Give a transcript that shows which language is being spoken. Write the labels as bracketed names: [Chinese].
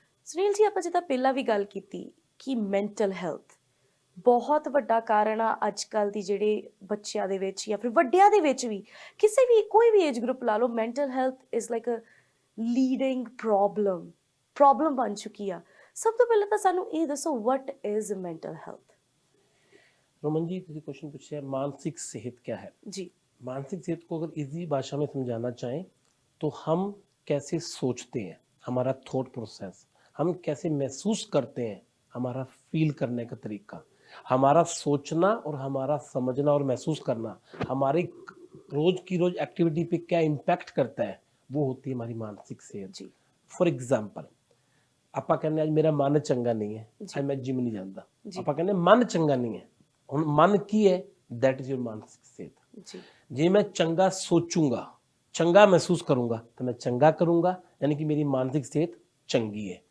[Punjabi] ਸੁਨੀਲ ਜੀ, ਆਪਾਂ ਜਿੱਦਾਂ ਪਹਿਲਾਂ ਵੀ ਗੱਲ ਕੀਤੀ ਕਿ ਮੈਂਟਲ ਹੈਲਥ ਬਹੁਤ ਵੱਡਾ ਕਾਰਨ ਆ ਅੱਜ ਕੱਲ੍ਹ ਦੀ ਜਿਹੜੇ ਬੱਚਿਆਂ ਦੇ ਵਿੱਚ ਜਾਂ ਫਿਰ ਵੱਡਿਆਂ ਦੇ ਵਿੱਚ ਵੀ, ਕਿਸੇ ਵੀ ਕੋਈ ਵੀ ਏਜ ਗਰੁੱਪ ਲਾ ਲਓ, [English] mental health is like a leading problem [Punjabi] ਬਣ ਚੁੱਕੀ ਆ। ਸਭ ਤੋਂ ਪਹਿਲਾਂ ਤਾਂ ਸਾਨੂੰ ਇਹ ਦੱਸੋ, [English] What is mental health? [Hindi] Raman ji, तुझे क्वेश्चन पूछा है मानसिक सेहत क्या है जी। मानसिक सेहत को अगर इजी भाषा में समझाना चाहें तो हम कैसे सोचते हैं, हमारा थॉट प्रोसेस, हम कैसे महसूस करते हैं, हमारा फील करने का तरीका, हमारा सोचना और हमारा समझना और महसूस करना हमारी रोज की रोज एक्टिविटी पे क्या इम्पैक्ट करता है, वो होती है हमारी मानसिक सेहत जी। [English] for example, [Punjabi] ਆਪਾਂ ਕਹਿੰਦੇ ਅੱਜ ਮੇਰਾ ਮਨ ਚੰਗਾ ਨਹੀਂ ਹੈ, ਅੱਜ ਮੈਂ ਜਿਮ ਨਹੀਂ ਜਾਂਦਾ, ਆਪਾਂ ਕਹਿੰਦੇ ਮਨ ਚੰਗਾ ਨਹੀਂ ਹੈ। ਹੁਣ ਮਨ ਕੀ ਹੈ? [English] that is your [Punjabi] ਮਾਨਸਿਕ ਸਿਹਤ। ਜੇ ਮੈਂ ਚੰਗਾ ਸੋਚੂੰਗਾ, ਚੰਗਾ ਮਹਿਸੂਸ ਕਰੂੰਗਾ ਤਾਂ ਮੈਂ ਚੰਗਾ ਕਰੂੰਗਾ, ਯਾਨੀ ਕਿ ਮੇਰੀ ਮਾਨਸਿਕ ਸਿਹਤ ਚੰਗੀ ਹੈ।